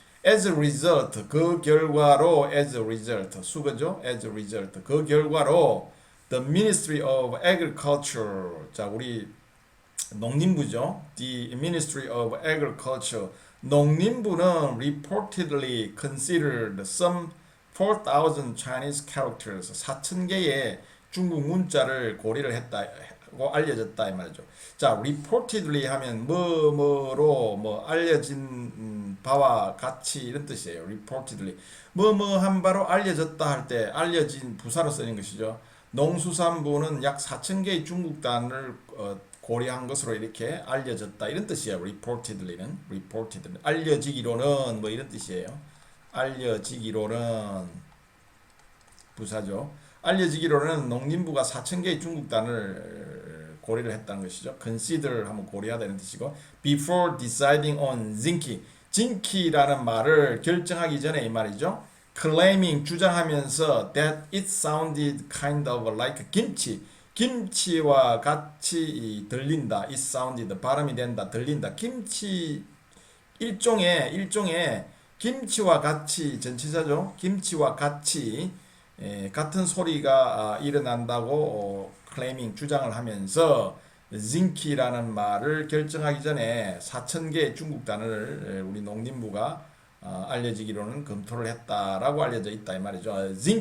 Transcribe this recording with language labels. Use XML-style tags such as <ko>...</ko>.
<en>as a result,</en> <ko>그 결과로</ko> <en>as a result,</en> <ko>수거죠.</ko> <en>as a result,</en> <ko>그 결과로</ko> <en>the Ministry of Agriculture,</en> <ko>자 우리 농림부죠.</ko> <en>The Ministry of Agriculture,</en> <ko>농림부는</ko> <en>reportedly considered some 4,000 Chinese characters,</en> <ko>4,000개의 중국 문자를 고려를 했다고 알려졌다 이 말이죠. 자, reportedly 하면 뭐뭐로 뭐 알려진 바와 같이 이런 뜻이에요. reportedly 뭐뭐한 바로 알려졌다 할 때 알려진 부사로 쓰는 것이죠. 농수산부는 약 4,000개의 중국 단을 고려한 것으로 이렇게 알려졌다 이런 뜻이에요. reportedly는 알려지기로는 뭐 이런 뜻이에요. 알려지기로는 부사죠. 알려지기로는 농림부가 4,000개의 중국 단을 고려를 했다는 것이죠. consider 하면 고려하다는 뜻이고</ko> <en>before deciding on zinki,</en> <ko>zinki라는 말을 결정하기 전에 이 말이죠.</ko> <en>claiming</en> <ko>주장하면서</ko> <en>that it sounded kind of like 김치,</en> <ko>김치와 같이 들린다.</ko> <en>it sounded</en> <ko>발음이 된다, 들린다. 김치 일종의 김치와 같이 전치사죠. 김치와 같이 같은 소리가 일어난다고 claiming 주장을 하면서 zinki라는 말을 결정하기 전에 4,000개의 중국 단어를 우리 농림부가 알려지기로는 검토를 했다라고 알려져 있다 이 말이죠.</ko>